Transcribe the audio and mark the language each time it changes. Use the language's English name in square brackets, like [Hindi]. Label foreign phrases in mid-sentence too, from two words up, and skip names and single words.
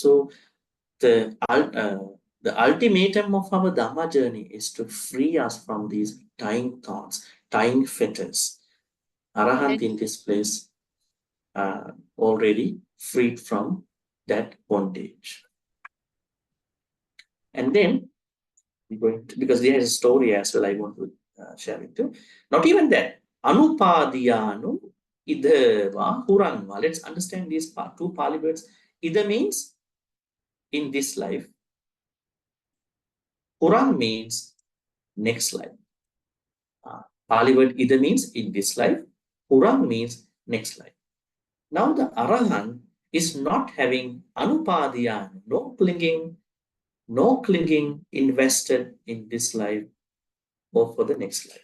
[English] So the ultimatum of our Dhamma journey is to free us from these tying thoughts, tying fetters. Arahant in this place already freed from that bondage. And then we're going to, because there is a story as well I want to share with you. Not even that. [Pali] Anupadiyanu idava huranva. [English] Let's understand these two Pali words. Ida means in this life. Huran means next life. Pali word ida means in this life. Huran means next life. Now the Arahant is not having anupadiyanu, no clinging invested in this life or for the next life.